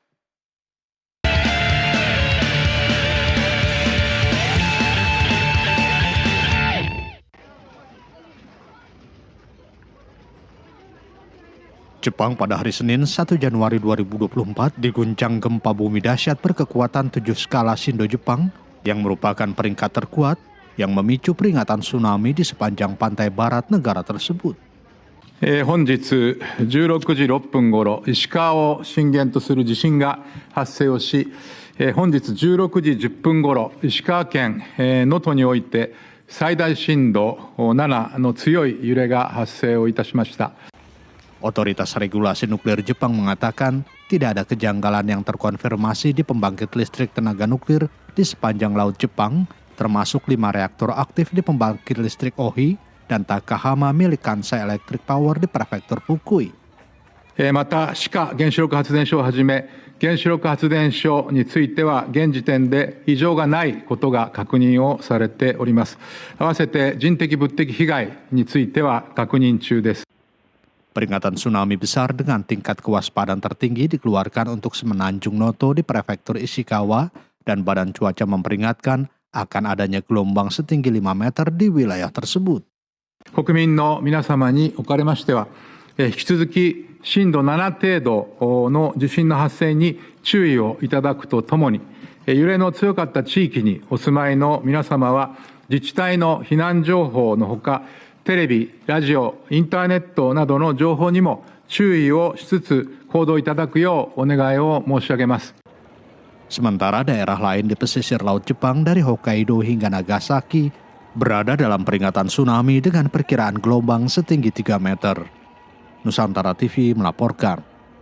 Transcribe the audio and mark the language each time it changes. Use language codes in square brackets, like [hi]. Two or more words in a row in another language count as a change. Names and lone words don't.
[id] Jepang pada hari Senin 1 Januari 2024 diguncang gempa bumi dahsyat berkekuatan 7 skala Shindo Jepang yang merupakan peringkat terkuat yang memicu peringatan tsunami di sepanjang pantai barat negara tersebut. [ja] 本日16時6分ごろ、石川を震源とする地震が発生をし、本日16時10分ごろ、石川県能登において最大震度7の強い揺れが発生をいたしました。 [id] Otoritas Regulasi Nuklir Jepang mengatakan tidak ada kejanggalan yang terkonfirmasi di pembangkit listrik tenaga nuklir di sepanjang Laut Jepang, termasuk 5 reaktor aktif di pembangkit listrik Ohi dan Takahama milik Kansai Electric Power di Prefektur Fukui. [ja] また、志賀原子力発電所をはじめ、原子力発電所については現時点で異常がないことが確認をされております。合わせて人的物的被害については確認中です。 [id] Peringatan tsunami besar dengan tingkat kewaspadaan tertinggi dikeluarkan untuk Semenanjung Noto di Prefektur Ishikawa dan Badan Cuaca memperingatkan akan adanya gelombang setinggi 5 meter di wilayah tersebut. [ja] 国民の皆様におかれましては、引き続き震度7程度の地震の発生に注意をいただくとともに、揺れの強かった地域にお住まいの皆様は自治体の避難情報のほか、テレビ、ラジオ、インターネットなどの情報にも注意をしつつ行動いただくようお願いを申し上げます。 [id] Sementara daerah lain di pesisir Laut Jepang dari Hokkaido hingga Nagasaki berada dalam peringatan tsunami dengan perkiraan gelombang setinggi 3 meter. Nusantara TV melaporkan.